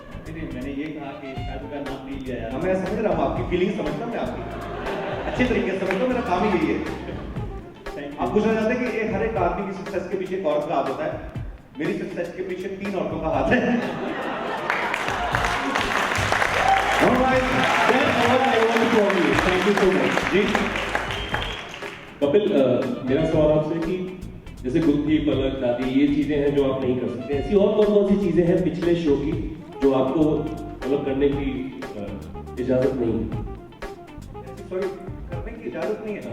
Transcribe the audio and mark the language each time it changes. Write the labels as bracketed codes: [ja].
[hi] नहीं, मैंने ये कहा कि शायद उनका नाम नहीं लिया यार। मैं समझ रहा हूँ, आपकी फीलिंग समझता हूँ मैं, आपकी अच्छे तरीके से समझता हूँ, मेरा काम ही यही है। आप पूछना चाहते हैं कि हर एक आदमी की सक्सेस के पीछे एक औरत का हाथ होता है, मेरी सक्सेस के पीछे 3 औरतों का हाथ है। [en] Alright, that's what I want to tell you. Thank you so much. जी [hi] कपिल, मेरा सवाल आपसे कि जैसे गुत्थी, पलक, दादी, ये चीजें हैं जो आप नहीं कर सकते, ऐसी और कौन कौन सी चीजें हैं पिछले शो की जो आपको मतलब करने की इजाजत नहीं है? सॉरी, करने की इजाजत नहीं है।